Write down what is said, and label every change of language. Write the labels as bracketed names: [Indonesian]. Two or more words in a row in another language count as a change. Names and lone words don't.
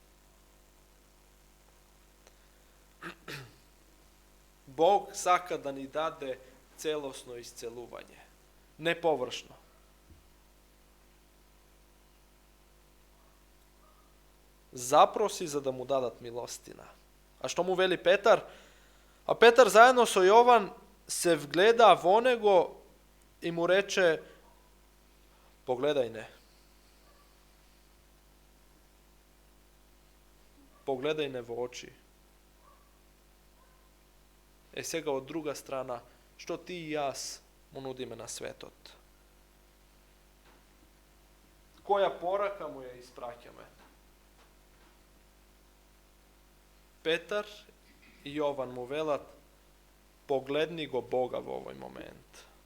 [Macedonian] Бог сака да ни даде целосно исцелување, не површно. Запроси за да му дадат милостина. А што му вели Петар? А Петар заедно со Јован се вгледа во него и му рече, погледај не. Погледај не во очи. Сега од друга страна, што ти и јас му нудиме на светот? Која порака му ја испраќаме? Петар и Јован му велат, погледни го Бога во овој момент.